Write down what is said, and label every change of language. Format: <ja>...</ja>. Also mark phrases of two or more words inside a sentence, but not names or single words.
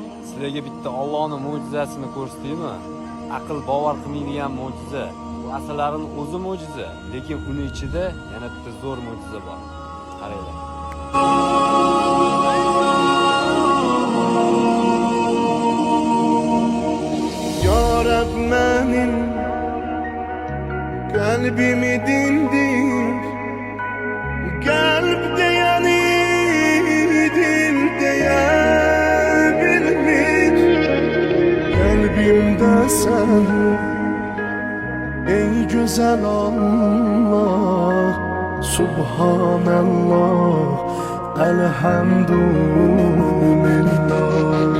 <uz>Sizlarga bitta Allohning mo'jizasini ko'rsataymi? Aql bovar qilmaydigan mo'jiza. Bu asarlarning o'zi mo'jiza, lekin uni ichida yana bitta zo'r mo'jiza bor. Qaranglar.</uz> <tr>Ya Rab benim kalbimi dindir, kalpte yani dilde bilmiş, kalbimde sen ey güzel Allah,</tr> <ar>سبحان الله، الحمد لله.</ar>